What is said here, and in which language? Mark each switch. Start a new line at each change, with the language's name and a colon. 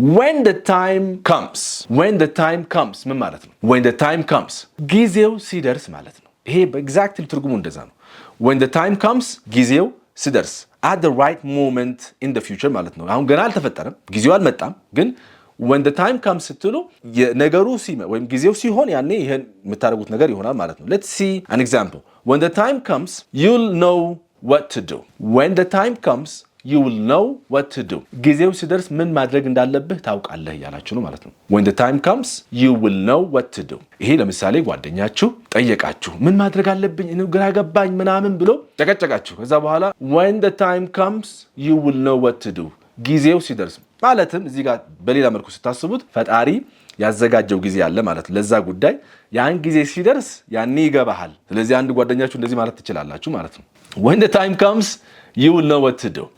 English: when the time comes
Amharic: ምን ማለት ነው when the time comes ጊዜው ሲደርስ ማለት ነው ይሄ በኤግዛክትሊ ትርጉሙ እንደዛ ነው when the time comes ጊዜው ሲደርስ
English: at the right moment in the future
Amharic: ማለት ነው አሁን ገና አልተፈጠረም ጊዜው አልመጣም ግን
English: when the time comes
Amharic: ስትሉ ነገሩ ወይም ጊዜው ሲሆን ያኔ ይሄን የምታደርጉት ነገር ይሆናል ማለት ነው።
English: let's see an example. when the time comes you'll know what to do. when the time comes you will know what to do.
Amharic: ጊዜው ሲደርስ ምን ማድረግ እንዳለብህ ታውቃለህ ያላችሁ ነው ማለት ነው።
English: when the time comes you will know what to do.
Amharic: ይሄ ለምሳሌ ጓደኛችሁ ጠየቃችሁ ምን ማድረግ አለብኝ እኔ ግራ ገባኝ ምናምን ብሎ ጨቀጨቃችሁ። ከዛ በኋላ
English: when the time comes you will know what to do.
Amharic: ጊዜው ሲደርስ ማለትም እዚህ ጋር በሌላ መልኩ ስታስቡት ፈጣሪ ያዘጋጀው ጊዜ አለ ማለት ለዛ ጉዳይ ያን ጊዜ ሲደርስ ያኔ ይገባሃል። ስለዚህ አንድ ጓደኛችሁ እንደዚህ ማለት ትችላላችሁ ማለት ነው።
English: when the time comes you will know what to do.